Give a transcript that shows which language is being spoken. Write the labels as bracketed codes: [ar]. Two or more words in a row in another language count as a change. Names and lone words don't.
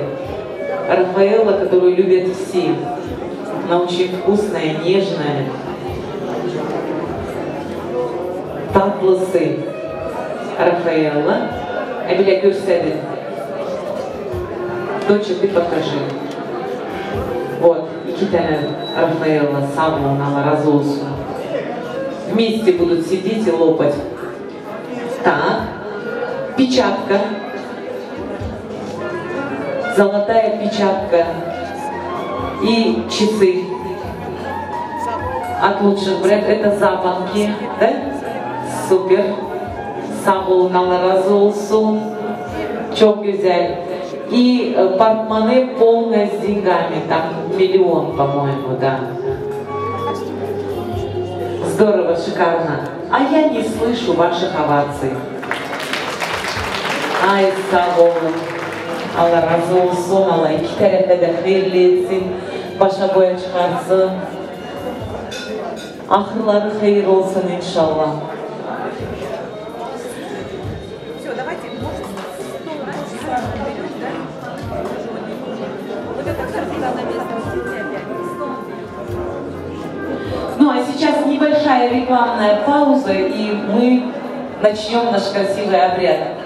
[ru] Рафаэлла, которую любят все. Она очень вкусная, нежная. [tr] Tatlısı. Рафаэлла. Эмиля, görseydin. [ru] Доча, ты покажи. Вот, [tr] 2 tane Рафаэлла, sağ olun, Allah razı olsun. [ru] Вместе будут сидеть и лопать. Так, печатка. Золотая печатка и часы от лучших брендов. Это запонки, да? Супер. [tr] Sağ olun, Allah razı olsun. Çok güzel. [ru] И портмоне полное с деньгами, там 1 миллион, по-моему, да. Здорово, шикарно. А я не слышу ваших оваций. Ай, [tr] sağ olun. Allah razı olsun, Allah 2 tarafa da hayırlı etsin, başa boya çıkarsın. Ahırları hayır olsun inşallah. [ru] Все, давайте, может, вот это картина на месте опять. Ну, а сейчас небольшая рекламная пауза, и мы начнем наш красивый обряд.